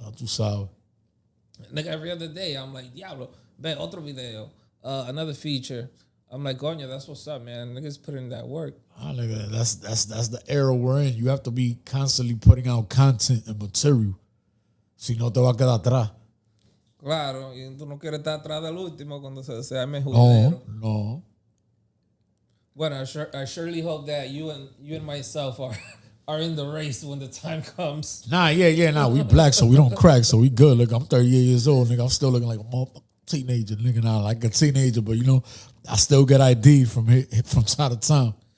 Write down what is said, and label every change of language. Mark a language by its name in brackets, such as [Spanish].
[English] Not too sour. Like every other day, I'm like, [Spanish] diablo, ve otro video, [English] another feature. I'm like, [Spanish] coño, [English] that's what's up, man. Niggas put in that work. Ah, nigga, that's the era we're in. You have to be constantly putting out content and material. [Spanish] Si no te va a quedar atrás. Claro, y tú no quieres estar atrás del último cuando se llame juidero. No. Bueno, [English] I surely hope that you and myself are in the race when the time comes. Nah. We black, so we don't crack, so we good. Look, I'm 38 years old, nigga. I'm still looking like a motherfucking teenager, nigga. Now, like a teenager, but you know, I still get ID from time to time.